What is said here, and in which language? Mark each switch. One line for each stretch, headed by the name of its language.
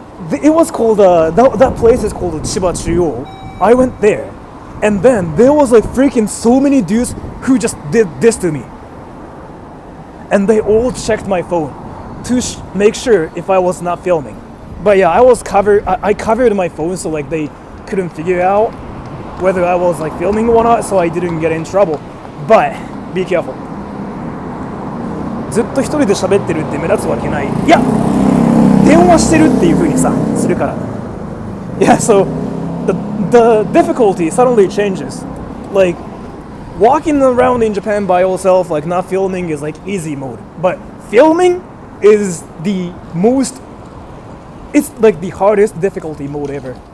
English: It was called, that place is called Chiba Chuyo. I went there, and then there was like freaking so many dudes who just did this to me. And they all checked my phone to make sure if I was not filming. But yeah, I covered my phone so like they couldn't figure out whether I was like filming or not, so I didn't get in trouble. But be careful.
Japanese: ずっと一人で喋ってるって目立つわけない。いや、電話してるっていう風にさ、するから。
English: Yeah, so the difficulty suddenly changes. Like walking around in Japan by yourself, like not filming, is like easy mode. But filming is the most, it's like the hardest difficulty mode ever.